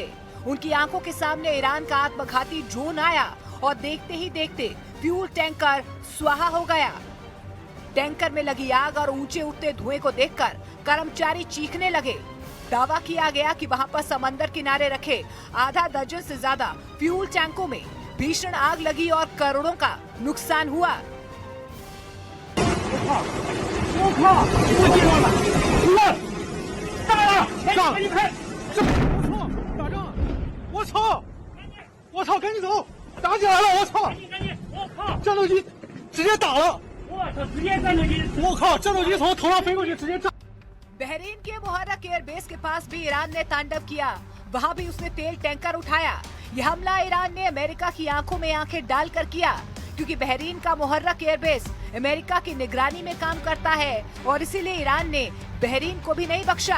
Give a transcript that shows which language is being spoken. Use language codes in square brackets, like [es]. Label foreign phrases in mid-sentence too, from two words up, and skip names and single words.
[hi] उनकी आंखों के सामने ईरान का आत्मघाती ड्रोन आया और देखते ही देखते [en] fuel tanker [hi] स्वाहा हो गया। टैंकर में लगी आग और ऊंचे उठते धुएं को देखकर कर्मचारी चीखने लगे। दावा किया गया कि वहां पर समंदर किनारे रखे आधा दर्जन से ज्यादा फ्यूल टैंकों में भीषण आग लगी और करोड़ों का नुकसान हुआ। [zh] 我操！赶紧走！打起来了！我操！战斗机直接打了！我操！直接战斗机！我靠！战斗机从头上飞过去，直接炸！ [hi] बहरीन के मुहर्रक एयरबेस के पास भी ईरान ने तांडव किया। वहां भी उसने तेल टैंकर उठाया। यह हमला ईरान ने अमेरिका की आंखों में आंखें डालकर किया, क्योंकि बहरीन का मुहर्रक एयरबेस अमेरिका की निगरानी में काम करता है और इसीलिए ईरान ने बहरीन को भी नहीं बख्शा।